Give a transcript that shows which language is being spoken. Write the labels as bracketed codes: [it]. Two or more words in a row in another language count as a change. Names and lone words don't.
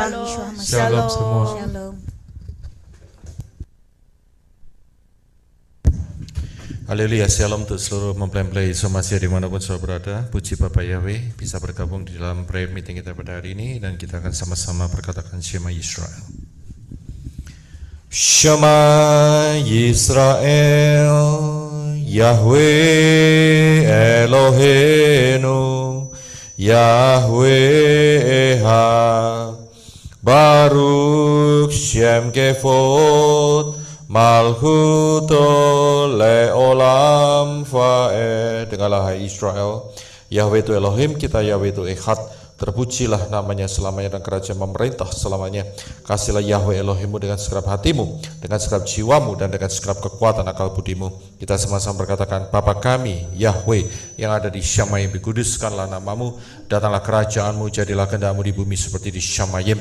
[id] Shalom semua. Haleluya, shalom untuk seluruh mempelai-mempelai Yesus Masih dimanapun saudara berada. Puji Bapa Yahweh bisa bergabung di dalam [en] prayer meeting [id] kita pada hari ini, dan kita akan sama-sama berkatakan Shema Yisrael. [he] שמע ישראל יהוה אלוהינו יהוה אחד ברוך שם כבוד מלכותו לעולם ועד. [id] Dengarlah hai Israel, Yahweh itu Elohim kita, Yahweh itu Echad. Terpujilah namanya selamanya dan kerajaan memerintah selamanya. Kasihlah Yahweh Elohimmu dengan segenap hatimu, dengan segenap jiwamu, dan dengan segenap kekuatan akal budimu. Kita sama-sama berkatakan, Bapa kami Yahweh yang ada di Syamayim, dikuduskanlah namamu, datanglah kerajaanmu, jadilah kehendakmu di bumi seperti di Syamayim.